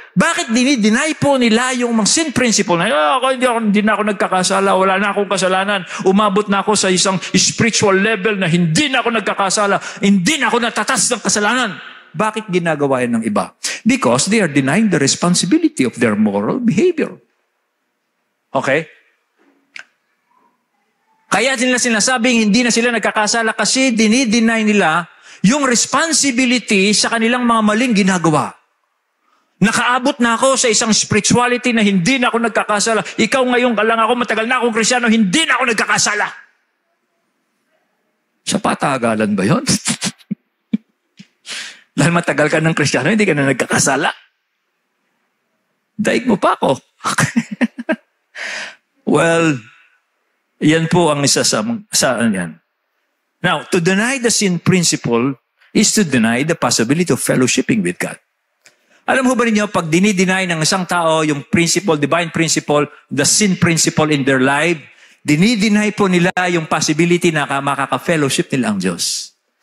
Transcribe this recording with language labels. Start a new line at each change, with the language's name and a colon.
Filipino: Bakit dinideny po nila yung mga sin principle na, hindi na ako nagkakasala, wala na akong kasalanan, umabot na ako sa isang spiritual level na hindi na ako nagkakasala, hindi na ako natatas ng kasalanan. Bakit ginagawa yan ng iba?
English: Because they are denying the responsibility of their moral behavior. Okay?
Filipino: Kaya nila sinasabing hindi na sila nagkakasala kasi dinideny nila yung responsibility sa kanilang mga maling ginagawa. Nakaabot na ako sa isang spirituality na hindi na ako nagkakasala. Ikaw ngayon ka lang ako, matagal na akong Kristiyano, hindi na ako nagkakasala. Sa patagalan ba yun? Dahil matagal ka ng Kristiyano, hindi ka na nagkakasala. Daig mo pa ako. Well, yan po ang isa sa yan.
English: Now, to deny the sin principle is to deny the possibility of fellowshipping with God.
Filipino: Alam mo ba ninyo, pag dinideny ng isang tao yung principle, divine principle,
English: the sin principle in their life,
Filipino: dinideny po nila yung possibility na makaka-fellowship nila ang Diyos.